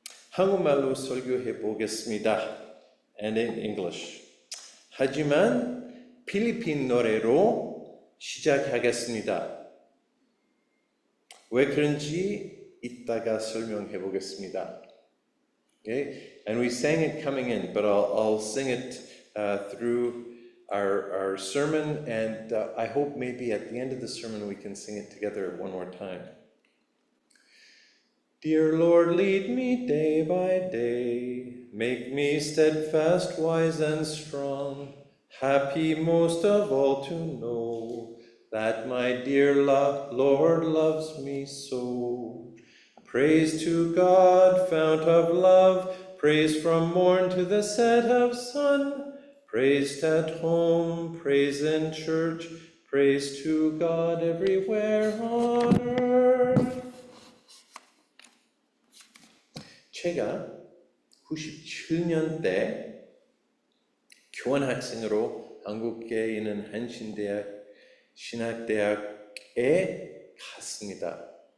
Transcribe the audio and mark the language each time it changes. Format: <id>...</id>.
<ko>한국말로 설교해 보겠습니다.</ko> <en>And in English.</en> <ko>하지만 필리핀 노래로 시작하겠습니다. 왜 그런지 이따가 설명해 보겠습니다.</ko> <en>Okay? And we sang it coming in, but I'll sing it through our sermon, and I hope maybe at the end of the sermon we can sing it together one more time. Dear Lord, lead me day by day, make me steadfast, wise, and strong, happy most of all to know that my dear Lord loves me so. Praise to God, fount of love, praise from morn to the set of sun, praise at home, praise in church, praise to God everywhere on earth.</en> <ko>제가 97년대 교환학생으로 한국에 있는 한신대학 신학대학에 갔습니다.</ko>